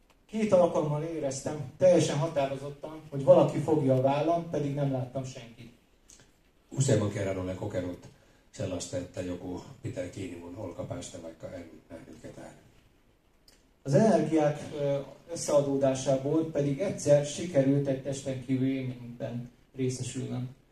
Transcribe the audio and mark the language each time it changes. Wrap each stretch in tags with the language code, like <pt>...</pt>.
<hu>2 alkalommal éreztem teljesen határozottan, hogy valaki fogja a vállam, pedig nem láttam senkit.</hu> <fi>Useamman kerran olen kokenut sellaista, että joku pitää kiinni mun olkapäästä, vaikka en nähnyt ketään.</fi> <hu>Az energiák összeadódásából pedig egyszer sikerült egy testen kívül élményben részesülnem.</hu>